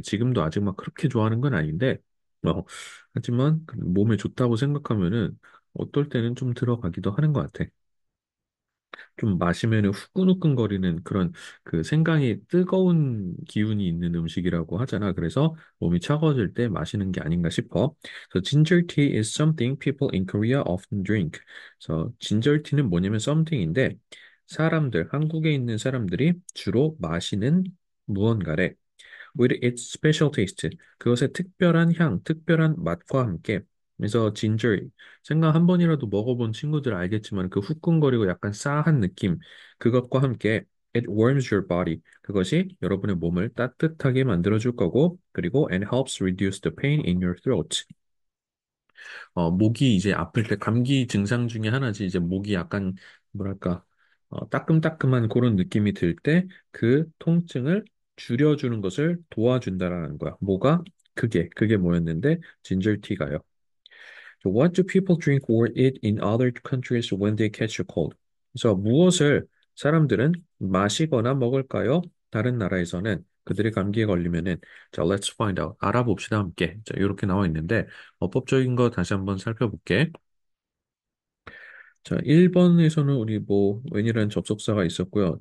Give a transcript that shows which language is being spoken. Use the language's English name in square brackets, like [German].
[Korean] 지금도 아직 막 그렇게 좋아하는 건 아닌데, 하지만 그 몸에 좋다고 생각하면은 어떨 때는 좀 들어가기도 하는 것 같아. 좀 마시면은 후끈후끈거리는 그런 그 생강이 뜨거운 기운이 있는 음식이라고 하잖아. 그래서 몸이 차가워질 때 마시는 게 아닌가 싶어. [English] So ginger tea is something people in Korea often drink. [Korean] 그래서 ginger tea는 뭐냐면 something인데 사람들, 한국에 있는 사람들이 주로 마시는 무언가래. [English] with its special taste. [Korean] 그것의 특별한 향, 특별한 맛과 함께. 그래서 ginger, 생강 한 번이라도 먹어본 친구들 알겠지만 그 후끈거리고 약간 싸한 느낌, 그것과 함께 [English] it warms your body. [Korean] 그것이 여러분의 몸을 따뜻하게 만들어줄 거고, 그리고 [English] and helps reduce the pain in your throat. [Korean] 목이 이제 아플 때 감기 증상 중에 하나지 이제 목이 약간 뭐랄까 따끔따끔한 그런 느낌이 들 때 그 통증을 줄여주는 것을 도와준다라는 거야. 뭐가? 그게 뭐였는데 진저티가요. [English] So what do people drink or eat in other countries when they catch a cold? [Korean] 그래서 무엇을 사람들은 마시거나 먹을까요? 다른 나라에서는 그들이 감기에 걸리면은 자, [English] let's find out. [Korean] 알아봅시다 함께. 자, 이렇게 나와 있는데 어법적인 거 다시 한번 살펴볼게. 자, 1번에서는 우리 뭐 when이라는 접속사가 있었고요.